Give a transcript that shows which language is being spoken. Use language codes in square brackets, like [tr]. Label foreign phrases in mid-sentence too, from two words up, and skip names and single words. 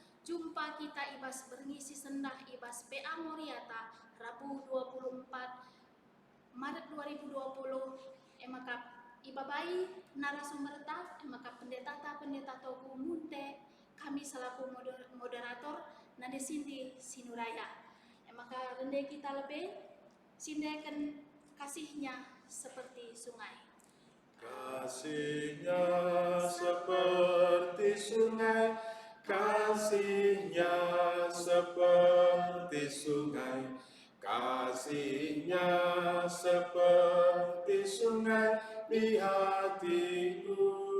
[btx] jumpa kita ibas berngisi sendah ibas PA Moriata Rabu 24 Maret 2020 emakap ibabai narasumber ta emakap pendeta Togu Munte kami selaku moderator nade sindi sinuraya emaka rende kita lebih sindekan [id] kasihnya seperti sungai. Kasihnya seperti sungai, kasihnya seperti sungai, kasihnya seperti sungai di hatiku.